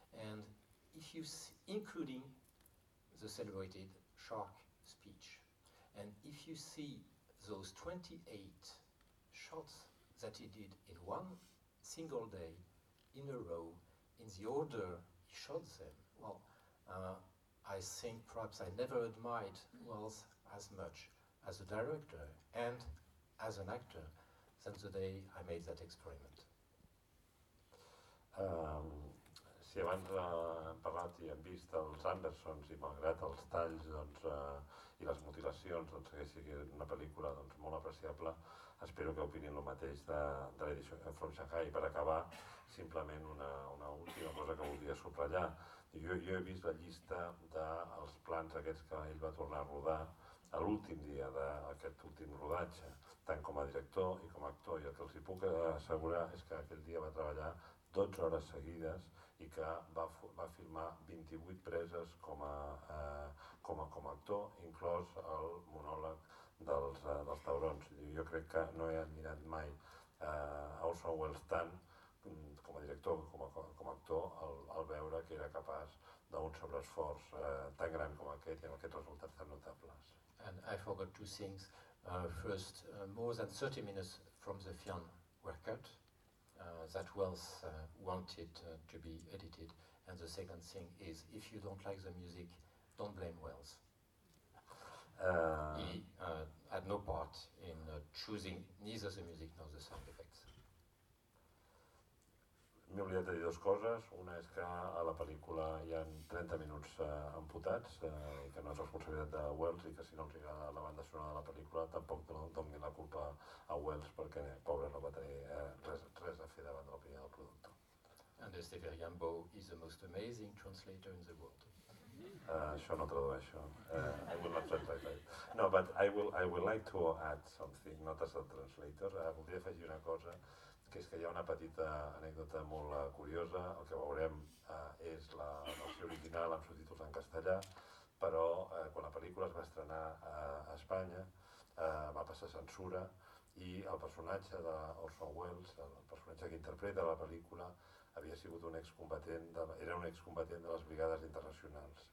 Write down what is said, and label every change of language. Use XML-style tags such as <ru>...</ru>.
<en>And if you including the celebrated shark speech, and if you see those 28 shots that he did in one single day in a row, in the order he shot them, well, I think perhaps I never admired Wells as much as a director and as an actor than the day I made that experiment.</en> <ca>Si abans hem parlat i hem vist els Andersons i malgrat els talls doncs, i les mutilacions doncs, que sigui una pel·lícula doncs, molt apreciable, espero que opinin el mateix de Lady from Shanghai. Per acabar, simplement una última cosa que voldria subratllar. Jo he vist la llista dels plans aquests que ell va tornar a rodar a l'últim dia d'aquest últim rodatge, tant com a director i com a actor, i el que els puc assegurar és que aquell dia va treballar 12 hores seguides i que va filmar 28 preses com a actor, inclòs el monòleg dels taurons. Jo crec que no he admirat mai Orson Welles tant com a director que com a actor al veure que era capaç d'un sobreesforç tan gran com aquest i amb aquests resultats tan notables.</ca> <en>And I forgot two things. First, more than 30 minutes from the film were cut, that Wells wanted to be edited. And the second thing is, if you don't like the music, don't blame Wells. He had no part in choosing neither the music nor the sound effects.</en> <ca>M'he oblidat de dir dues coses. Una és que a la pel·lícula hi ha 30 minuts amputats, que no és responsabilitat de Wells i que si no els agrada la banda sonora de la pel·lícula tampoc no doni la culpa a Wells perquè pobre no va tenir res a fer davant de l'opinió del productor.</ca> <en>And Steve Rambo is the most amazing translator in the world.</en> <ca>Això no tradueixo.</ca> <en>I will not translate it. No, but I will like to add something, not as a translator.</en> <ca>Voldria afegir una cosa, que és que hi ha una petita anècdota molt curiosa. El que veurem és la versió original amb subtítols en castellà, però quan la pel·lícula es va estrenar a Espanya va passar censura i el personatge d'Orson Welles, el personatge que interpreta la pel·lícula, havia sigut un excombatent, era un excombatent de les Brigades Internacionals.</ca>